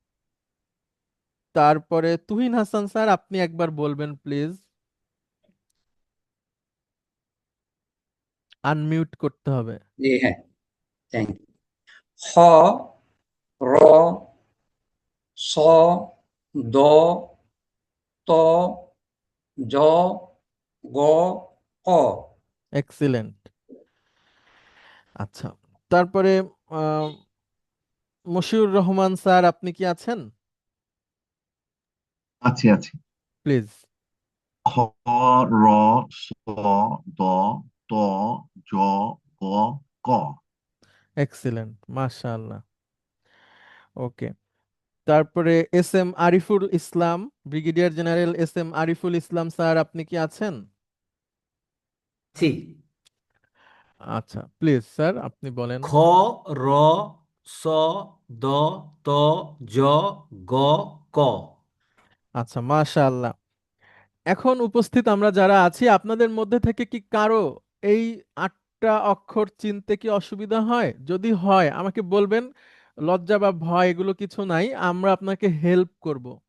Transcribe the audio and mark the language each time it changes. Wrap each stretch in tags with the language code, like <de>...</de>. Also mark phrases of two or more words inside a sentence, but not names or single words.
<bn>তারপরে তুহিন হাসান স্যার, আপনি একবার বলবেন প্লিজ, আনমিউট করতে হবে। জি হ্যাঁ,</bn> <en>thank you.</en> <bn>খ, র, স, দ, ত, জ, গ, ক। এক্সিলেন্ট। আচ্ছা, তারপরে আহ, মশিউর রহমান স্যার, আপনি কি আছেন? আছি আছি। প্লিজ। খ, র, স, দ, ত, জ, গ, ক। এক্সিলেন্ট, মাশাআল্লাহ। ওকে, তারপরে এস এম আরিফুল ইসলাম, ব্রিগেডিয়ার জেনারেল এস এম আরিফুল ইসলাম স্যার, আপনি কি আছেন? জি। আচ্ছা, প্লিজ স্যার আপনি বলেন। খ, র, স, দ, ত, জ, গ, ক। আচ্ছা, মাশাআল্লাহ। এখন উপস্থিত আমরা যারা আছি আপনাদের মধ্যে থেকে কি কারো এই 8টা অক্ষর চিনতে কি অসুবিধা হয়? যদি হয় আমাকে বলবেন, লজ্জা বা ভয় এগুলো কিছু নাই, আমরা আপনাকে হেল্প করব।</bn>